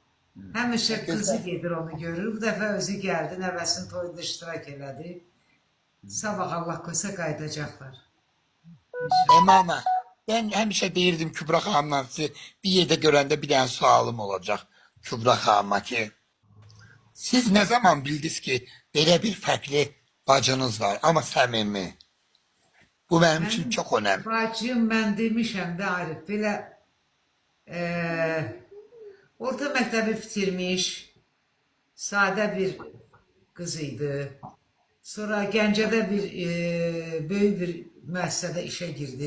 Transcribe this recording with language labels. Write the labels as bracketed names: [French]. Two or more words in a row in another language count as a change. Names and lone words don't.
[Azerbaijani] Həmişə qızı gedir onu görür. Bu dəfə özü gəldi, nəvəsinin toyunda iştirak elədi. Sabah Allah koysa qayıdacaqlar. Ana, ben həmişə deyirdim Kübra xanımla sizi bir yerdə görəndə bir dənə sualım olacaq Kübra xanıma ki, [Turkish] siz ne zaman bildiniz [Azerbaijani] ki belə bir fərqli bacınız var ama səmimi? [Turkish] Bu benim için çok önemli. [Azerbaijani] Bacım, mən demişəm də Arif, belə orta məktəbi bitirmiş, sadə bir qız idi. Sonra Gəncədə bir böyük bir müəssisədə işə girdi.